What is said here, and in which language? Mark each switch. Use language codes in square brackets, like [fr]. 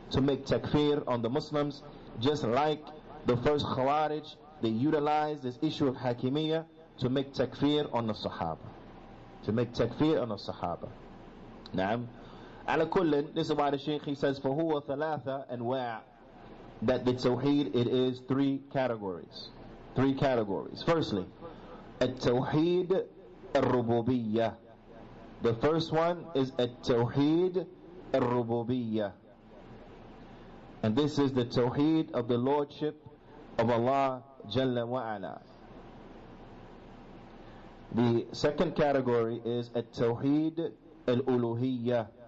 [en] to make takfir on the Muslims, just like the first Khawarij, they utilized this issue of Hakimiyya to make takfir on the Sahaba. To make takfir on the Sahaba. [ar] Naam. Ala kullin, [en] this is why the Shaykh, he says, [ar] فَهُوَ ثَلَاثَ أَنْوَاعٍ, [en] that the Tawheed, it is three categories. Three categories. Firstly, [ar] التوحيد الربوبية. [en] The first one is التوحيد الربوبية. And this is the Tawheed of the Lordship of Allah Jalla wa Ala. The second category is التوحيد الألوهية.